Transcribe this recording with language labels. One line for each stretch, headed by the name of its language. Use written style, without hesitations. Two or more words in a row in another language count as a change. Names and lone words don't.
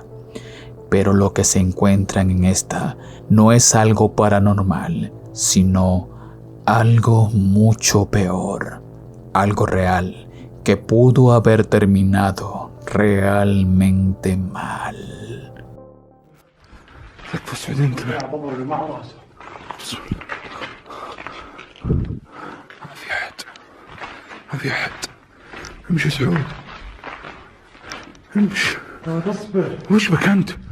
Spanish: Pero lo que se encuentran en esta no es algo paranormal, sino algo mucho peor, algo real que pudo haber terminado realmente mal.
Arabic: بس بعدين انتبه ما في احد امشي سعود امشي اصبر وش بك انت؟